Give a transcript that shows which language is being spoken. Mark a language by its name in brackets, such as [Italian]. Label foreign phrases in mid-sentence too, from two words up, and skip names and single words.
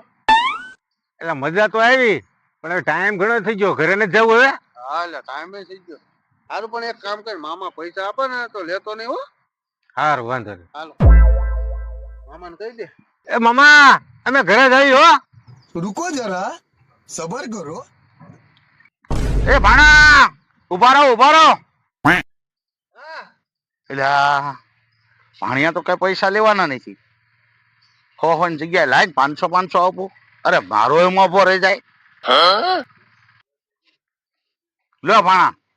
[Gujarati] એટલે મજા તો આવી પણ હવે ટાઈમ ઘણો થઈ ગયો, ઘરે નથી જવું હવે. હા એટલે ટાઈમ થઈ ગયો. સારું પણ એક કામ કર, મામા પૈસા આપે ને તો લેતો નહીં હો. સારું, વાંધો નહીં. હાલો મામાને કહી દે. એ મામા, અમે ઘરે જઈ હો. [Hindi] रुको जरा सबर करो। [Gujarati] એ ભાણા, ઉભા રહો ઉભા રહો. હા એટલે ભાણિયા તો કઈ પૈસા લેવાના નથી. હો ની જગ્યાએ લાય 500 આપું. અરે મારો એમાં ઉભો રહી જાય. લો ભાણા.